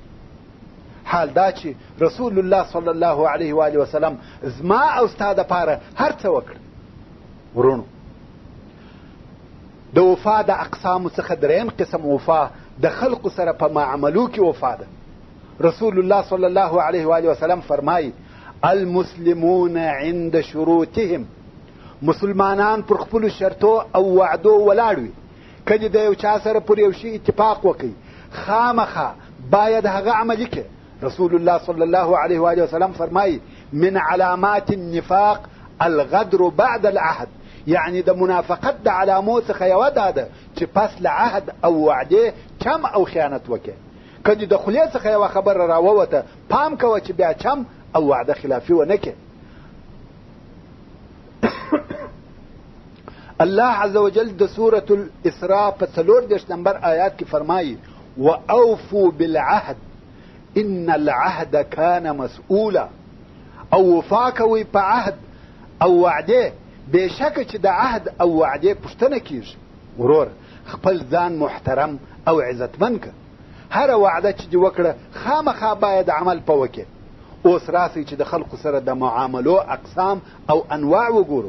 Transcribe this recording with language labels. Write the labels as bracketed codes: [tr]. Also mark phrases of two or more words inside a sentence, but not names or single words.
[ps] حال دا چې رسول الله [ar] صلی الله علیه و آله وسلم [ps] زما او ستا دپاره هر څه وکړ. ورونو، د وفا د اقسامو څخه دریم قسم وفا د خلقو سره په معاملو کې وفا ده. رسول الله [ar] صلی الله علیه و آله وسلم [ps] فرمایي: [ar] المسلمون عند شروطهم، [ps] مسلمانان پر خپلو شرطو او وعدو ولاړ وي. کله د یو چا سره پر یو شي اتفاق وکړي، خامخا باید هغه عملي کړي. رسول الله [ar] صلی الله علیه و آله وسلم [ps] فرمایي: [ar] من علامات النفاق الغدر بعد العهد، [ps] یعنی د منافقت د علامو څخه یوه دا ده چې پس له عهد او وعدې چم او خیانت وکړي. کله د خولې څخه یوه خبره راووته، پام کوه چې بیا چم او وعده خلافي ونه کړي. الله [ar] عز وجل [ps] د سورة الاسراء په 34 نمبر آیات کې فرمایي: [ar] واوفوا بالعهد ان العهد كان مسؤولا، [ps] او وفا کوئ په عهد او وعده، بېشکه چې د عهد او وعدې پوښتنه کیږي. ورور، خپل ځان محترم او عزتمن که. هره وعده چې دې وکړه خامخا باید عمل په وکړي. اوس راسئ چې د خلقو سره د معاملو اقسام او انواع وګورو.